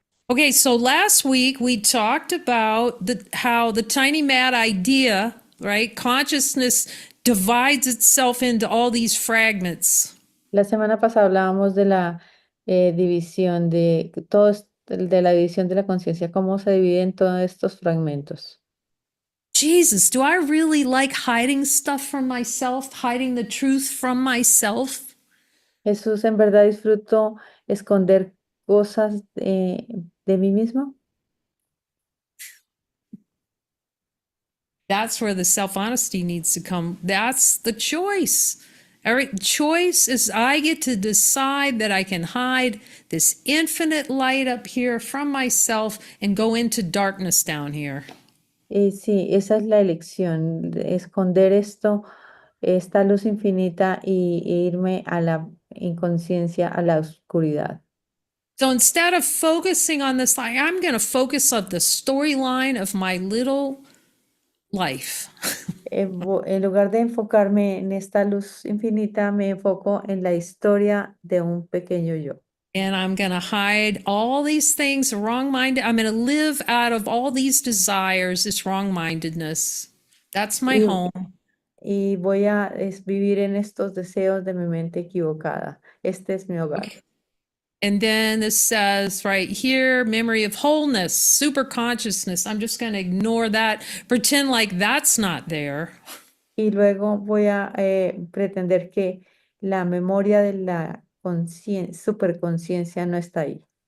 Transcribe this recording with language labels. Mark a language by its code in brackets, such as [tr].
[en] Okay, so last week we talked about how the tiny mad idea, right? Consciousness divides itself into all these fragments. [es] La semana pasada hablábamos de la división de la división de la conciencia, cómo se divide en todos estos fragmentos. [en] Jesus, do I really like hiding stuff from myself, hiding the truth from myself? [es] Jesús, ¿en verdad disfruto esconder cosas de mí mismo? [en] That's where the self honesty needs to come. That's the choice. Every choice is I get to decide that I can hide this infinite light up here from myself and go into darkness down here. [es] Sí, esa es la elección, de esconder esto, esta luz infinita e irme a la inconsciencia, a la oscuridad. [en] So instead of focusing on this, like I'm going to focus on the storyline of my little life. [es] En lugar de enfocarme en esta luz infinita, me enfoco en la historia de un pequeño yo. [en] And I'm going to hide all these things, wrong minded. I'm going to live out of all these desires, this wrong mindedness. That's my [es] Y, [en] home. [es] y voy a vivir en estos deseos de mi mente equivocada. Este es mi hogar. [en] Okay. And then this says right here, memory of wholeness, super consciousness. I'm just going to ignore that, pretend like that's not there. [es] Y luego voy a pretender que la memoria de la superconciencia no está ahí.